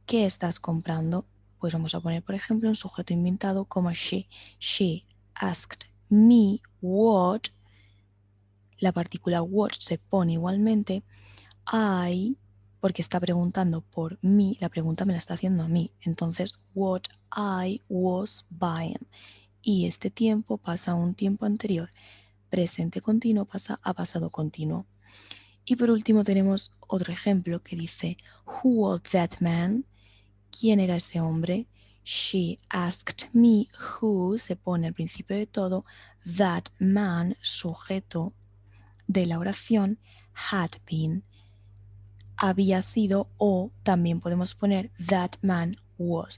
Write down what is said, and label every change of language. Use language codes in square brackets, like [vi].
[es] ¿Qué estás comprando? Pues vamos a poner, por ejemplo, un sujeto inventado como she. [en] She asked me what. [es] La partícula what se pone igualmente. I, porque está preguntando por mí, la pregunta me la está haciendo a mí. [en] Entonces, what I was buying. [es] Y este tiempo pasa a un tiempo anterior. Presente continuo pasa a pasado continuo. Y por último tenemos otro ejemplo que dice, [en] Who was that man? [es] ¿Quién era ese hombre? [en] She asked me who, [es] se pone al principio de todo, [en] that man, [es] sujeto de la oración, [en] had been, [es] había sido, o también podemos poner [en] that man was.